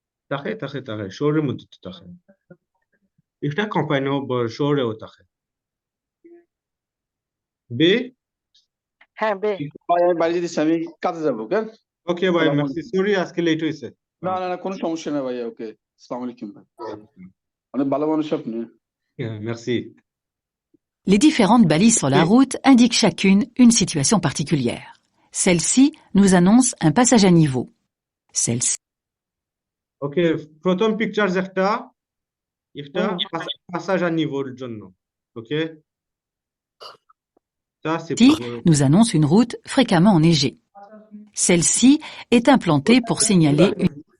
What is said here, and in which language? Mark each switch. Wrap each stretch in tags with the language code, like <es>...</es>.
<bn>তাকে শহরের মধ্যে তো তাকে একটা কোম্পানি শহরেও তাকে বে হ্যাঁ বে ভাই আমি বাড়ি যেতেছি, আমি কাজে যাবো, ওকে? ওকে ভাই আসসালামু মেরসি সরি আজকে লেট হয়েছে না না না, কোনো সমস্যা নেই ভাইয়া, ওকে। আসসালামু আলাইকুম ভাই, অনেক ভালো মানুষ আপনি।</bn> <fr>মেরসি Les différentes balises sur la route indiquent chacune une situation particulière. Celle-ci nous annonce un passage à niveau. Celle-ci</fr> <bn>ওকে প্রথম পিকচার একটা পাসাজ à নিভোর জন্য ওকে</bn> <fr>ça c'est nous annonce une route fréquemment enneigée. Celle-ci est implantée pour signaler une</fr>